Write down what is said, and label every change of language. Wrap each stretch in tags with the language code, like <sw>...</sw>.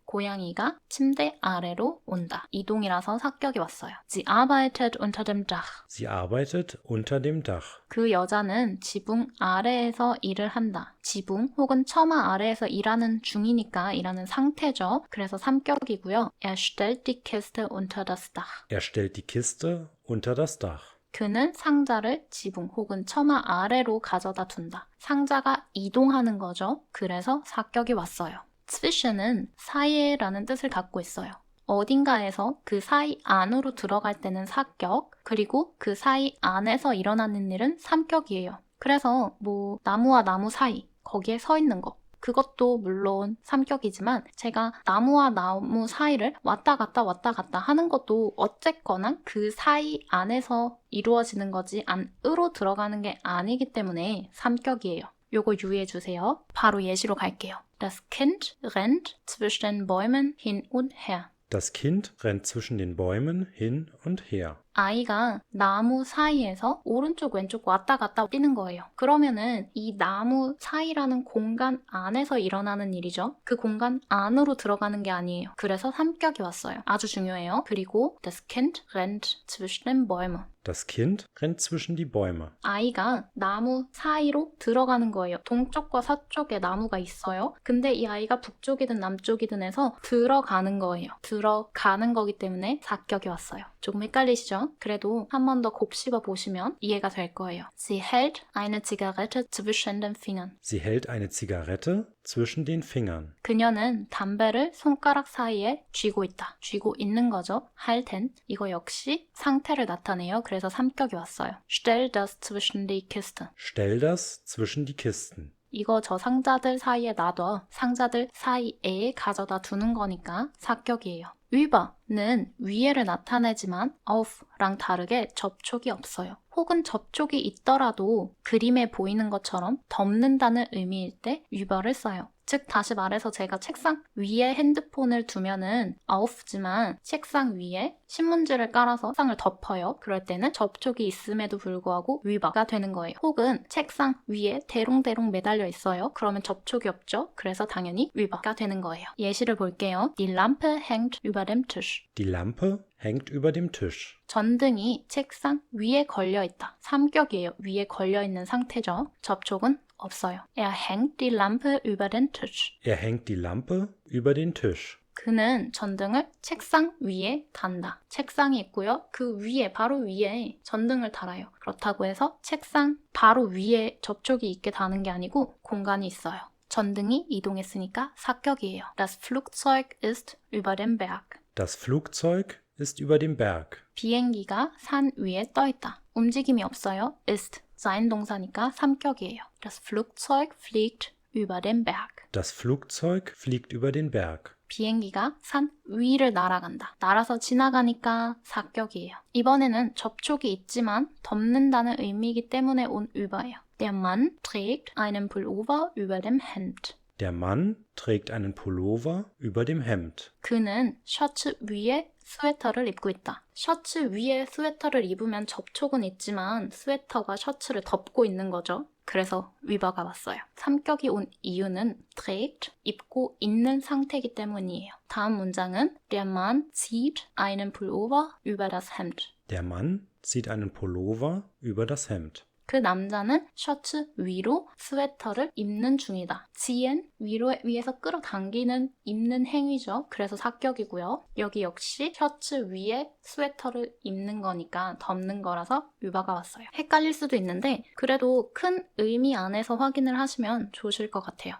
<ko>고양이가 침대 아래로 온다. 이동이라서 사격이 왔어요.</ko> <de>Sie arbeitet unter dem Dach. Sie arbeitet unter dem Dach.</de> <ko>그 여자는 지붕 아래에서 일을 한다. 지붕 혹은 처마 아래에서 일하는 중이니까 일하는 상태죠. 그래서 삼격이고요.</ko> <de>Er stellt die Kiste unter das Dach. Er stellt die Kiste unter das Dach.</de> <ko>그는 상자를 지붕 혹은 처마 아래로 가져다 둔다. 상자가 이동하는 거죠. 그래서 사격이 왔어요. zwischen은 사이에라는 뜻을 갖고 있어요. 어딘가에서 그 사이 안으로 들어갈 때는 사격, 그리고 그 사이 안에서 일어나는 일은 삼격이에요. 그래서 뭐 나무와 나무 사이, 거기에 서 있는 거. 그것도 물론 삼격이지만 제가 나무와 나무 사이를 왔다 갔다 하는 것도 어쨌거나 그 사이 안에서 이루어지는 거지 안으로 들어가는 게 아니기 때문에 삼격이에요. 요거 유의해 주세요. 바로 예시로 갈게요.</ko> <de>Das Kind rennt zwischen den Bäumen hin und her. Das Kind rennt zwischen den Bäumen hin und her.</de> <ko>아이가 나무 사이에서 오른쪽 왼쪽 왔다 갔다 뛰는 거예요. 그러면은 이 나무 사이라는 공간 안에서 일어나는 일이죠. 그 공간 안으로 들어가는 게 아니에요. 그래서 삼격이 왔어요. 아주 중요해요. 그리고</ko> <de>das Kind rennt zwischen den Bäumen. Das Kind rennt zwischen die Bäume.</de> <ko>아이가 나무 사이로 들어가는 거예요. 동쪽과 서쪽에 나무가 있어요. 근데 이 아이가 북쪽이든 남쪽이든 해서 들어가는 거예요. 들어가는 거기 때문에 사격이 왔어요. 조금 헷갈리시죠? 그래도 한 번 더 곱씹어 보시면 이해가 될 거예요.</ko> <de>Sie hält eine Zigarette zwischen den Fingern. Sie hält eine Zigarette zwischen den Fingern.</de> <ko>그녀는 담배를 손가락 사이에 쥐고 있다. 쥐고 있는 거죠. halten. 이거 역시 상태를 나타내요. 그래서 삼격이 왔어요.</ko> <de>Stell das zwischen die Kisten. Stell das zwischen die Kisten.</de> <ko>이거 저 상자들 사이에 놔둬. 상자들 사이에 가져다 두는 거니까 사격이에요. über는 위에를 나타내지만 auf랑 다르게 접촉이 없어요. 혹은 접촉이 있더라도 그림에 보이는 것처럼 덮는다는 의미일 때 über를 써요. 즉 다시 말해서 제가 책상 위에 핸드폰을 두면은 auf지만 책상 위에 신문지를 깔아서 책상을 덮어요. 그럴 때는 접촉이 있음에도 불구하고 über가 되는 거예요. 혹은 책상 위에 대롱대롱 매달려 있어요. 그러면 접촉이 없죠. 그래서 당연히 über가 되는 거예요. 예시를 볼게요.</ko> <de>Die Lampe hängt über dem Tisch. Die Lampe hängt über dem Tisch.</de> <ko>전등이 책상 위에 걸려 있다. 삼격이에요. 위에 걸려 있는 상태죠. 접촉은 없어요. Er hängt die Lampe über den Tisch. Er hängt die Lampe über den Tisch. 그는 전등을 책상 위에 단다. 책상이 있고요. 그 위에, 바로 위에 전등을 달아요. 그렇다고 해서 책상 바로 위에 접촉이 있게 다는 게 아니고 공간이 있어요. 전등이 이동했으니까 사격이에요.</ko> <de>Das Flugzeug ist über dem Berg. Das Flugzeug ist über dem Berg.</de> <ko>비행기가 산 위에 떠 있다. 움직임이 없어요. ist sein 동사니까 삼격이에요.</ko> <de>Das Flugzeug fliegt über den Berg. Das Flugzeug fliegt über den Berg.</de> <ko>비행기가 산 위를 날아간다. 날아서 지나가니까 사격이에요. 이번에는 접촉이 있지만 덮는다는 의미이기 때문에 온 über예요.</ko> <de>Der Mann trägt einen Pullover über dem Hemd. Der Mann trägt einen Pullover über dem Hemd.</de> <ko>그는 셔츠 위에 스웨터를 입고 있다. 셔츠 위에 스웨터를 입으면 접촉은 있지만 스웨터가 셔츠를 덮고 있는 거죠. 그래서 위버가 왔어요. 삼격이 온 이유는 trägt, 입고 있는 상태이기 때문이에요. 다음 문장은</ko> <de>Der Mann zieht einen Pullover über das Hemd. Der Mann zieht einen Pullover über das Hemd.</de> <ko>그 남자는 셔츠 위로 스웨터를 입는 중이다. ziehen, 위에서 끌어당기는 입는 행위죠. 그래서 사격이고요. 여기 역시 셔츠 위에 스웨터를 입는 거니까 덮는 거라서 위바가 왔어요. 헷갈릴 수도 있는데 그래도 큰 의미 안에서 확인을 하시면 좋으실 것 같아요.</ko>